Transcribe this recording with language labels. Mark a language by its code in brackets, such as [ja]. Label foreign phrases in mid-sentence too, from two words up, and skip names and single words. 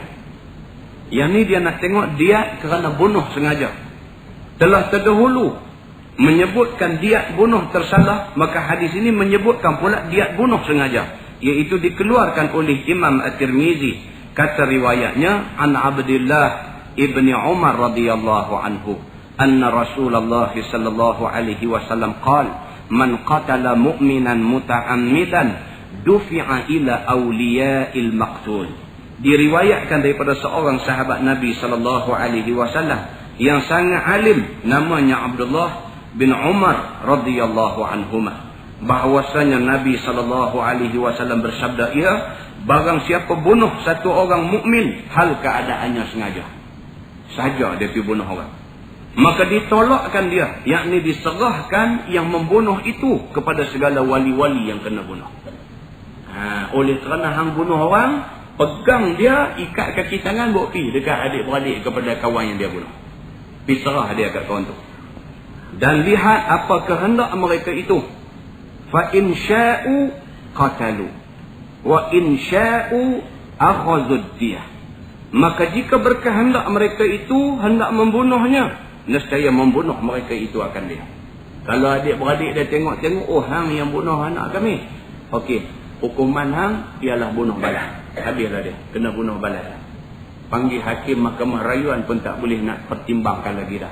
[ms] Yang ni dia nak tengok diat kerana bunuh sengaja. Telah terdahulu menyebutkan diat bunuh tersalah, maka hadis ini menyebutkan pula diat bunuh sengaja, iaitu dikeluarkan oleh Imam At-Tirmizi. Kata riwayatnya [ar] عن عبد الله بن عمر رضي الله عنه أن رسول الله صلى الله عليه وسلم قال من قتل مؤمنا متعمدا دفع إلى أولياء المقتول. [ms] Diriwayatkan daripada seorang sahabat Nabi [ar] صلى الله عليه وسلم [ms] yang sangat alim, namanya Abdullah bin Umar [ar] رضي الله عنهما, [ms] bahwasanya Nabi [ar] صلى الله عليه وسلم [ms] bersabda, ia barang siapa bunuh satu orang mukmin hal keadaannya sengaja saja dia pergi bunuh orang, maka ditolakkan dia, yakni diserahkan yang membunuh itu kepada segala wali-wali yang kena bunuh. Oleh kerana hang bunuh orang, pegang dia, ikat kaki tangan, bawa pergi dekat adik-beradik kepada kawan yang dia bunuh. Pergi serah dia kat kawan tu. Dan lihat apa kehendak mereka itu. [ar] فإن شاءوا قتلوا وإن شاءوا أخذوا الدية. [ms] Maka jika berkehendak mereka itu hendak membunuhnya, nescaya membunuh mereka itu akan dia. Kalau adik-beradik dia tengok-tengok, oh hang yang bunuh anak kami, okey, hukuman hang ialah bunuh balas. Habislah dia, kena bunuh balas. Panggil hakim mahkamah rayuan pun tak boleh nak pertimbangkan lagi dah.